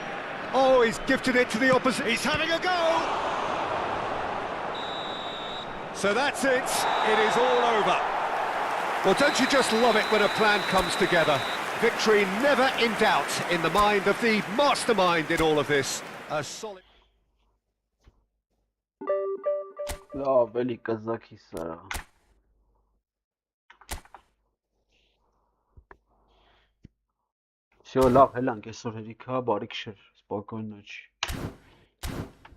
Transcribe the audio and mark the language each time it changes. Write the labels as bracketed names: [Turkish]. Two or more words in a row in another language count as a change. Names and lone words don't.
[English] Oh, he's gifted it to the opposite. He's having a go! So that's it. It is all over. Well, don't you just love it when a plan comes together? Victory never in doubt in the mind of the mastermind in all of this. A solid... [Armenian] Ավելի կզակի սա։ Всё, լավ, հելանք այսօր հերիքա, բարի քշեր, [Russian] спокойной ночи։